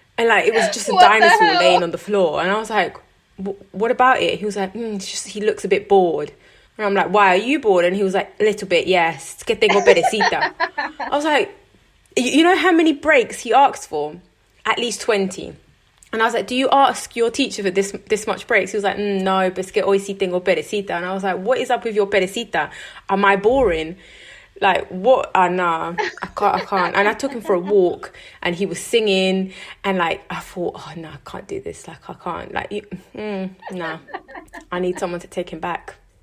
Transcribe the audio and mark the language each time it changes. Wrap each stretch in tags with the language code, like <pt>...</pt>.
<en>And like, it was just a dinosaur laying on the floor. And I was like, what about it? He was like, it's just, he looks a bit bored. And I'm like, why, are you bored? And he was like, a little bit, yes.</en> <es>Es que tengo perecita.</es> <en>I was like, you know how many breaks he asked for? At least 20. And I was like, do you ask your teacher for this much breaks? He was like,</en> <es>no, pero es que hoy sí tengo perecita.</es> <en>And I was like, what is up with your perecita? Am I boring? Like, what? Nah, I can't. And I took him for a walk and he was singing. And like, I thought, oh, no, I can't do this. Like, I can't. Like, nah, I need someone to take him back.</en>